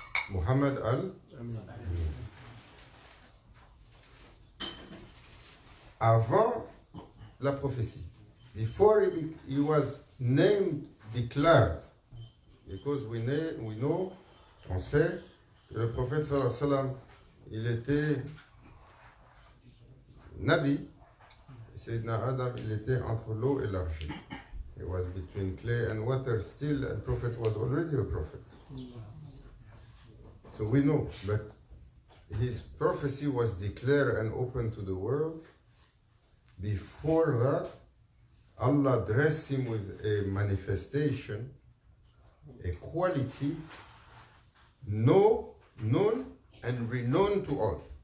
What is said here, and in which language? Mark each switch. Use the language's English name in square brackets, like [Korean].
[French] Muhammad avant la prophétie. [English] Before he was named, declared. Because we know, [French] on sait que le prophète sallallahu alayhi wa sallam, il était Nabi. Sayyidina Adam, il était entre l'eau et l'argile. [English] He was between clay and water still, and Prophet was already a prophet. So we know, but his prophecy was declared and open to the world. Before that, Allah dressed him with a manifestation, a quality known and renowned to all.